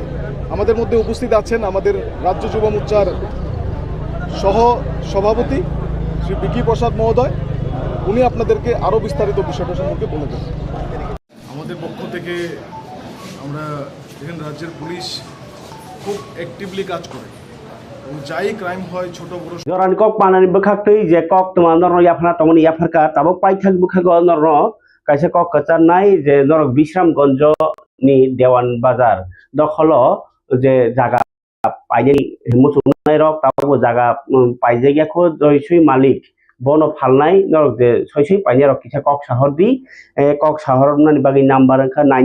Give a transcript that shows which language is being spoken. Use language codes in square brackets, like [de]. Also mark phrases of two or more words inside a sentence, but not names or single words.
[bn] আমাদের মধ্যে উপস্থিত আছেন আমাদের রাজ্য যুব মোর্চার সহ সভাপতি শ্রী বিকি প্রসাদ মহোদয়। উনি আপনাদেরকে আরও বিস্তারিত বিষয়টা সম্পর্কে বলে দেবেন। আমাদের পক্ষ থেকে আমরা এখানে রাজ্যের পুলিশ খুব অ্যাক্টিভলি কাজ করে এবং যাই ক্রাইম হয় ছোট বড় [trp] জরান কক পানানি বখাktui je kok tuma norno yafna tomoni yafarka tabok paithak bukhago norno kaisa kok kacharnai je norok Bisramganj ni Dewan Bazar dokholo je jaga paijai muchunai rok tabok jaga paijai ko joisui malik bono phalnai norok je soisui painai rok kisa kok shahor di kok shahor nani bagi number angka